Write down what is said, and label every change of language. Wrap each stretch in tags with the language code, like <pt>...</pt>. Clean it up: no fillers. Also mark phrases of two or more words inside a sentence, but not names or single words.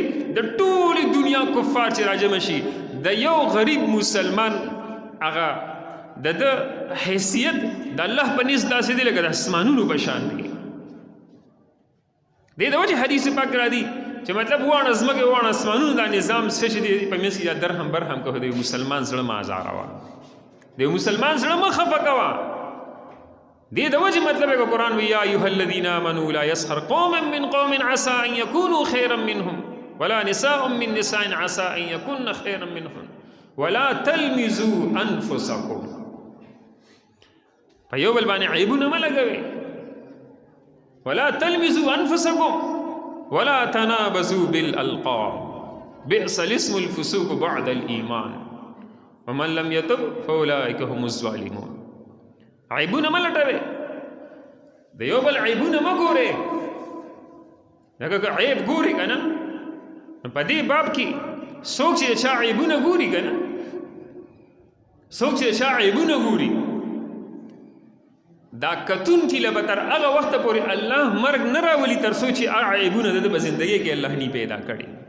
<ps>د ټولې دنیا کفار چې راجمع شي، د یو غریب مسلمان هغه د ده حیثیت د الله په نسبت داسې دی لکه د اسمانونو په شان دی. دې د وجې حدیث پاک را دي چې مطلب واړه ځمکې واړه اسمانونو دا نظام څه چې دی په منځ کې یا درهم برهم که د یو مسلمان زړه مه ازاروه، د یو مسلمان زړه مه خفه کوه. دې د وجې مطلب یې قرآن وی</ps> <ar>یا ایها الذین آمنوا لا یسخر قوم من قوم عسى ان یکونوا خیرا منهم ولا نساء من نساء عسى ان یکن خیرا منهم ولا تلمزوا انفسکم.</ar> <ps>په یو بل باندې عیبونه مه لګوئ.</ps> <ar>ولا تلمزوا انفسکم ولا تنابزوا بالالقاب بئس الاسم الفسوق بعد الايمان ومن لم يتب فاولئك هم الظالمون.</ar> <ps>عیبونه مه لټوئ، د یو بل عیبونه مه ګورئ. لکه که عیب ګوري که نه، په دې باب کې څوک چې د چا عیبونه ګوري که نه، څوک چې د چا عیبونه ګوري، دا کتونکي له به تر هغه وخته پورې الله مرګ نه راولي تر څو چې هغه عیبونه د ده په زندګۍ کې الله نی پیدا کړي.</ps>